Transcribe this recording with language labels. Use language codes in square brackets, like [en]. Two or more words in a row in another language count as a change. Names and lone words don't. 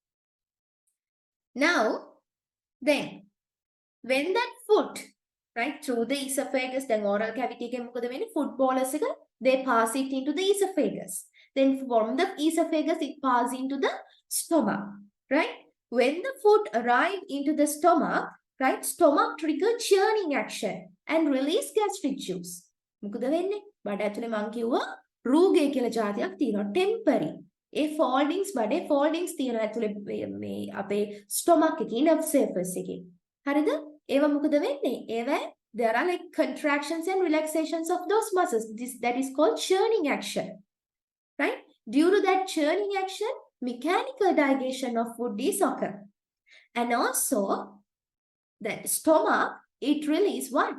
[en] Now, then, when that food, right, through the esophagus, then oral cavity, food bolus, they pass it into the esophagus. Then from the esophagus, it passes into the stomach, right? When the food arrives into the stomach, right, stomach trigger churning action and release gastric juice. [si] මොකද වෙන්නේ? බඩ ඇතුලේ මං කිව්වා රූගය කියලා જાතියක් තියෙනවා temporary. ඒ බඩේ foldings තියෙනවා ඇතුලේ මේ අපේ stomach එකේ [en] nerve surface [si] එකේ. හරිද? ඒවා මොකද වෙන්නේ? [en] There are like contractions and relaxations of those muscles. That is called churning action, right? Due to that churning action, mechanical digestion of food is occur. And also, that stomach, it releases what?